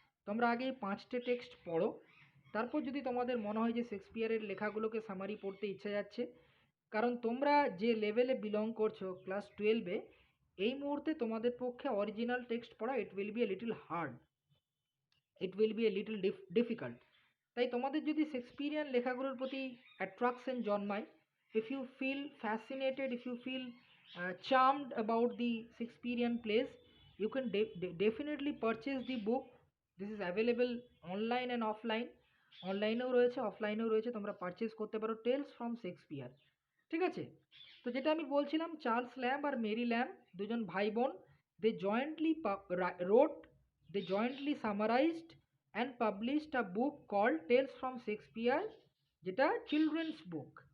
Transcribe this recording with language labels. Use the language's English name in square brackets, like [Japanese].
[Bangla] তোমরা আগে এই পাঁচটে টেক্সট পড়ো, তারপর যদি তোমাদের মনে হয় যে শেক্সপিয়ারের লেখাগুলোকে সামারি পড়তে ইচ্ছা যাচ্ছে, কারণ তোমরা যে লেভেলে বিলং করছো ক্লাস 12-এ, এই মুহূর্তে তোমাদের পক্ষে অরিজিনাল টেক্সট পড়া [English] It will be a little hard, it will be a little difficult. [Bangla] তাই তোমাদের যদি শেক্সপিয়ারিয়ান লেখাগুলোর প্রতি অ্যাট্রাকশন জন্মায়, [English] If you feel fascinated, if you feel charmed about the Shakespearean plays, you can definitely purchase the book. This is available online and offline. [Bangla] অনলাইনেও রয়েছে, অফলাইনেও রয়েছে, তোমরা purchase করতে পারো টেলস ফ্রম শেক্সপিয়ার। ঠিক আছে, তো যেটা আমি বলছিলাম, চার্লস ল্যাম্ব আর মেরি ল্যাম্ব দুজন ভাই বোন, [English] they jointly wrote, they jointly summarised and published a book called [Bangla] tales from Shakespeare, যেটা চিলড্রেন্স বুক।